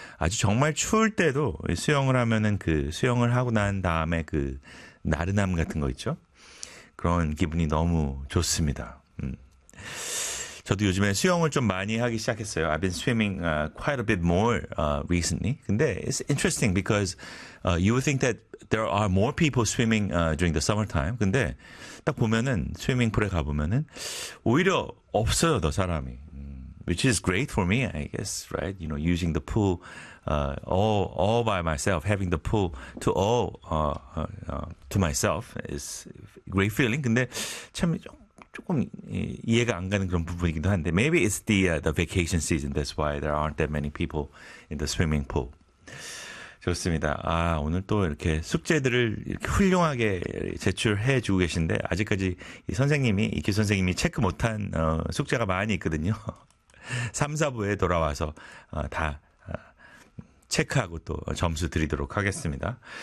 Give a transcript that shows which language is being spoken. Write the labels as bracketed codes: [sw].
[ko] 아주 정말 추울 때도 수영을 하면은 그 수영을 하고 난 다음에 그 나른함 같은 거 있죠? 그런 기분이 너무 좋습니다. 저도 요즘에 수영을 좀 많이 하기 시작했어요. [en] I've been swimming quite a bit more recently. [ko] 근데 [en] it's interesting because you would think that there are more people swimming during the summertime. [ko] 근데 딱 보면은 스위밍풀에 가보면은 오히려 없어요, 더 사람이. [en] Which is great for me, I guess, right? You know, using the pool all by myself, having the pool to all to myself is great feeling. [ko] 근데 참 조금 이해가 안 가는 그런 부분이기도 한데, [en] maybe it's the vacation season. That's why there aren't that many people in the swimming pool. [ko] 좋습니다. 아, 오늘 또 이렇게 숙제들을 이렇게 훌륭하게 제출해 주고 계신데 아직까지 이규 선생님이 체크 못한 숙제가 많이 있거든요. 3, 4부에 돌아와서 다 체크하고 또 점수 드리도록 하겠습니다.